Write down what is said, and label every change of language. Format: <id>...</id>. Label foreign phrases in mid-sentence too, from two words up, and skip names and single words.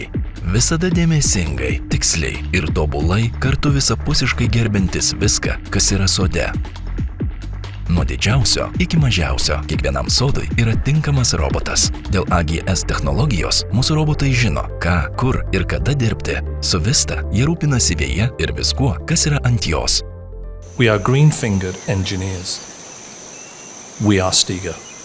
<lt>Visada dėmesingai, tiksliai ir tobulai, kartu visapusiškai gerbintis viską, kas yra sode. Nuo didžiausio iki mažiausio kiekvienam sodui yra tinkamas robotas. Dėl AGS technologijos mūsų robotai žino, ką, kur ir kada dirbti. Su Vista jie rūpinasi vėja ir viskuo, kas yra ant jos.</lt> <en>We are green-fingered engineers. We are Stiga.</en>